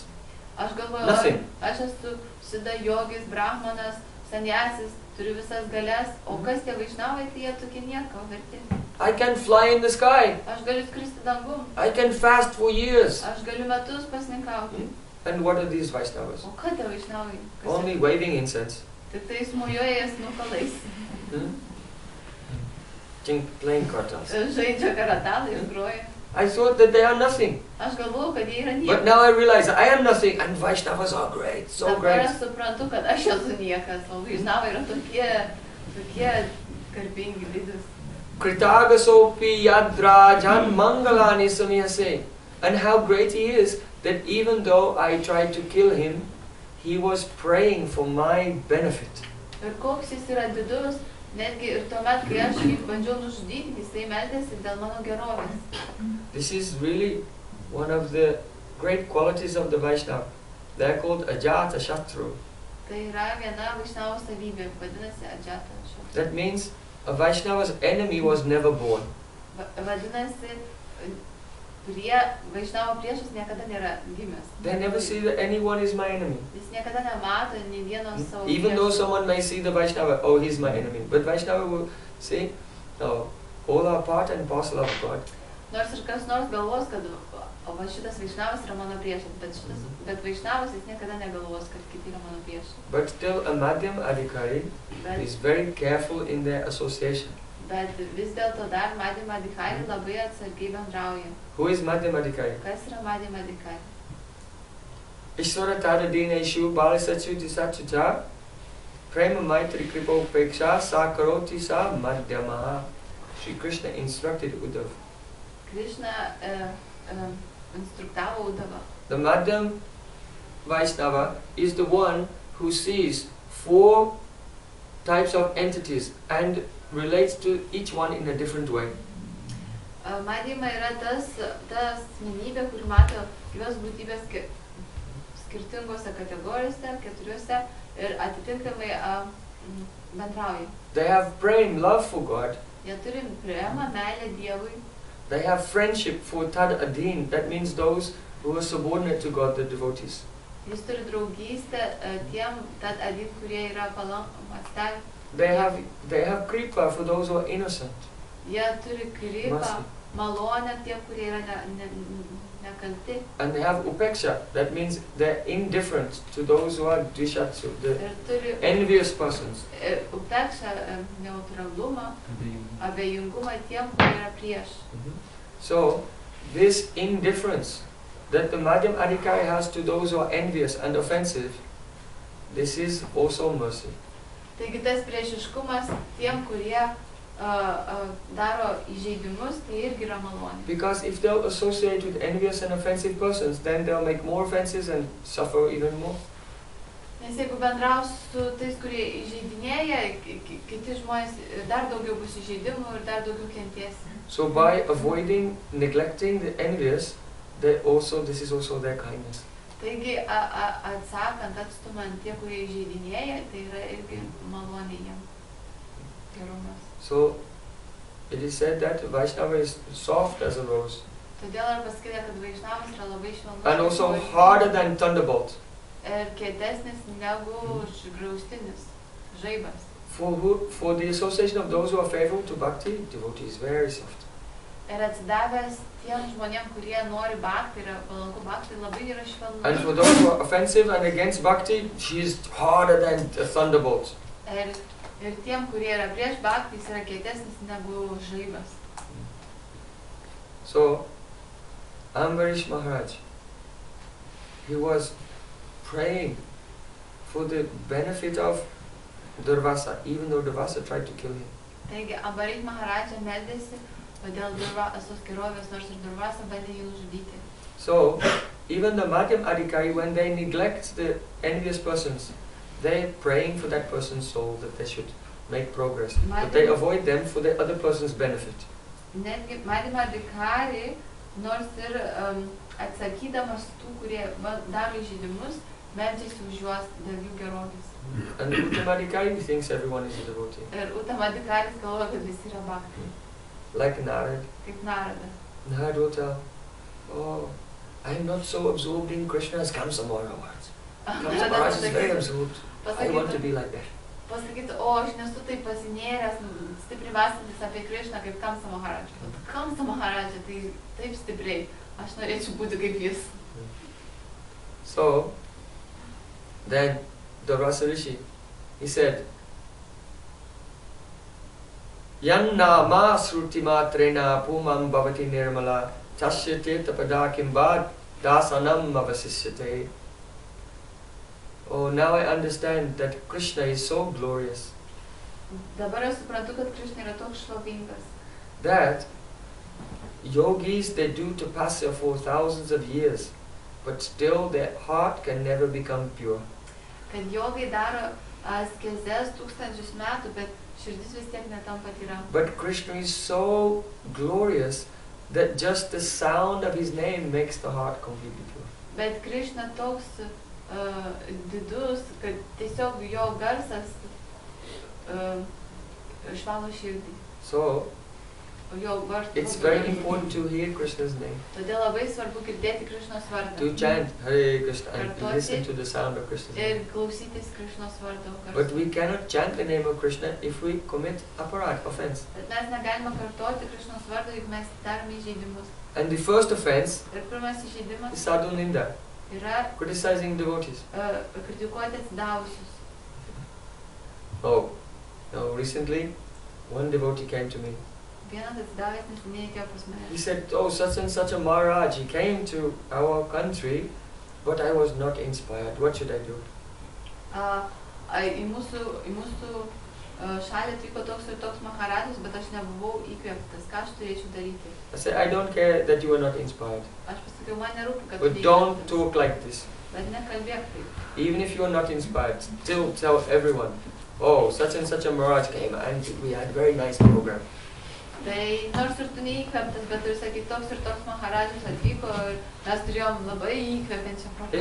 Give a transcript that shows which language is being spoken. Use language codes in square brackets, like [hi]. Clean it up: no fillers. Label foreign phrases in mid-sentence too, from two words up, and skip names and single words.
[lt] Aš galvoju, [en] Nothing. [lt] aš esu Siddha yogis, Brahmanas, sannyasis, turiu visas galias, o kas tie Vaishnavai, tai jie tokie nieko verti. [en] I can fly in the sky. [lt] Aš galiu skristi dangum. [en] I can fast for years. [lt] Aš galiu metus pasninkauti. [en] And what are these Vaishnavas? [lt] O ką tie Vaishnavai? [en] Only waving incense. [lt] Tik tai smujuojas nukalais. [en] Playing kartals. [lt] Žaidžia karatalais, groja. [en] I thought that they are nothing. [lt] Aš galvoju, kad jie yra [en] But [lt] niekas. [en] now I realize I am nothing and Vaishnavas are great, so [lt] Dabar [en] great. [lt] aš suprantu, kad aš esu niekas, o Vaishnavai yra tokie garbingi didis. [sa] Kritagasopi yadrajan mangalani samyase. [en] And how great he is that even though I tried to kill him, he was praying for my benefit. [lt] Ir koks jis yra didus, netgi ir tuomet, kai aš jį bandžiau nužudyti, jisai meldėsi dėl mano gerovės. [en] This is really one of the great qualities of the Vaishnava. They are called [sa] ajata shatru. [lt] Tai yra viena Vaishnavo savybė, vadinasi [sa] Ajata Šatru. [en] That means a Vaishnava's enemy was never born. [lt] Vadinasi, Vaishnavo priešas niekada nėra gimęs. [en] They never see that anyone is my enemy. [lt] Jis niekada nemato nei vieno savo [en] Even though [lt] priešo. [en] someone may see the Vaishnava, oh, he's my enemy. But Vaishnava will say, no, all are part and parcel of God. [lt] Nors ir kas nors galvos, kad va šitas Vaishnavas yra mano priešas, bet Vaishnavas jis niekada negalvos, kad kiti yra mano priešai. [en] But still a Madhyam Adhikari is very careful in their association. [lt] Bet vis dėlto dar Madhyam Adhikari labai atsargiai bendrauja. [en] Who is Madhyam Adhikari? [lt] Kas yra Madhyam Adhikari? [sa] Ishvara tada dineshu balisachu disachucha prema maitri kripa upeksha sa karoti sa madhyamaha. [en] Shri Krishna instructed Uddhava. [lt] Krishna instruktavo Uddhava. [en] The Madhyam Vaishnava is the one who sees 4 types of entities and relates to each one in a different way. [lt] Madhyama yra ta asmenybė, kur mato gyvas būtybės skirtingose kategorijose, 4 ir atitinkamai bendrauja. [en] They have prem, love for God. [lt] Jie turi premą, meilę Dievui. [en] They have friendship for [sa] tad adin, [en] that means those who are subordinate to God, the devotees. [lt] Jis turi draugystę tiem [sa] tad adin, [lt] kurie yra atstavę. [en] They have kripa for those who are innocent. [lt] Jie turi kripą, malonę tie, kurie yra nekalti. [en] And they have upeksha, that means they're indifferent to those who are dvishatsu, the envious persons. [lt] Upeksha, neutralumą, abejingumą tiem, kurie yra prieš. [en] So, this indifference that the Madhyam Adhikari has to those who are envious and offensive, this is also mercy. [lt] Taigi tas priešiškumas tiem, kurie daro įžeidimus, tai irgi yra malonė. [en] Because if they'll associate with envious and offensive persons, then they'll make more offenses and suffer even more. [lt] Nes jeigu bendraus su tais, kurie įžeidinėja, kiti žmonės dar daugiau bus įžeidimų ir dar daugiau kenties. [en] So by avoiding, neglecting the envious, this is also their kindness. [lt] Taigi atsakant, atstumant tie, kurie įžeidinėja, tai yra irgi malonė jiem. Gerumas. [en] So it is said that Vaishnava is soft as a rose. [lt] Todėl yra pasakyta, kad Vaishnavas yra labai švelnus. [en] And also harder than thunderbolt. [lt] Ir kietesnis negu graustinis, žaibas. [en] For the association of those who are faithful to bhakti, devotee is very soft. [lt] Ir atsidavęs tiem žmonėm, kurie nori bhakti, yra palanku bhakti, labai yra švelnus. [en] And for those who are offensive and against bhakti, she is harder than a thunderbolt. [lt] Ir tiem, kurie yra prieš bhakti, jis yra kietesnis negu žaibas. [en] So, Ambarish Maharaj, he was praying for the benefit of Durvasa, even though Durvasa tried to kill him. [lt] Taigi, Ambarish Maharaj meldėsi dėl Durvasos gerovės, nors ir Durvasa bandė jį nužudyti. [en] So, even the Madhyam Adhikari, when they neglect the envious persons, they're praying for that person's soul, that they should make progress. But they avoid them for the other person's benefit. [lt] Netgi Madhyam Adhikari, nors ir atsakydamas tų, kurie daro įžeidimus, meldžiasi už juos dėl jų gerovės. [en] And Uttama Adhikari thinks everyone is a devotee. [lt] Ir Uttama Adhikaris galvoja, kad visi yra bhakti. [en] Like Narad. [lt] Kaip Narada. [en] Narad will tell, oh, I'm not so absorbed in Krishna as Kamsa Maharaj. Kamsa Maharaj is very absorbed. I want to be like that. [lt] Pasakyti, o aš nesu taip pasinėręs, stipriai mąstantis apie Krishną kaip Kamsa Maharaj. Kamsa Maharaj tai taip stipriai, aš norėčiau būti kaip jis. [en] So, then Durvasa Rishi, he said, [sa] Yan nama sruti matrena pumam bhavati nirmala chasyate tapada kimbad dasanam avasisyate. [en] Oh, now I understand that Krishna is so glorious. [lt] Dabar aš suprantu, kad Krishna yra toks šlovingas. [en] That yogis, they do tapasya for thousands of years, but still their heart can never become pure. [lt] Kad jogai daro askezes 1000 metų, bet širdis vis tiek netampa tyra. [en] But Krishna is so glorious that just the sound of his name makes the heart completely pure. [lt] Bet Krishna toks didus, kad tiesiog jo garsas išvalo širdį. [en] So, it's very important to hear Krishna's name. [lt] Todėl labai svarbu girdėti Krishnos vardą. [en] To chant Hare Krishna and listen to the sound of Krishna's name. [lt] Ir klausytis Krishnos vardo garso. [en] But we cannot chant the name of Krishna if we commit aparat, offense. [lt] Bet mes negalime kartoti Krishnos vardo, jeigu mes darome įžeidimus. [en] And the first offense [lt] Ir pirmas įžeidimas [en] is [sa] sadhu ninda, [lt] yra [en] criticizing devotees. [lt] kritikuoti atsidavusius. [en] Oh, now recently one devotee came to me. [lt] Vienas atsidavęs neseniai atėjo pas mane. [en] He said, oh, such and such a Maharaj, he came to our country, but I was not inspired. What should I do? [lt] Į mūsų šalį atvyko toks ir toks Maharajas, bet aš nebuvau įkvėptas. Ką aš turėčiau daryti? [en] I said, I don't care that you are not inspired. [lt] Aš pasakiau, man nerūpi, kad [en] But don't talk like this. [lt] Bet nekalbėk taip. [en] Even if you are not inspired, still tell everyone, oh, such and such a Maharaj came and we had a very nice program. [lt] Tai nors ir tu neįkvėptas, bet ir sakai, toks ir toks Maharajas atvyko ir mes turėjom labai įkvėpiančią programą.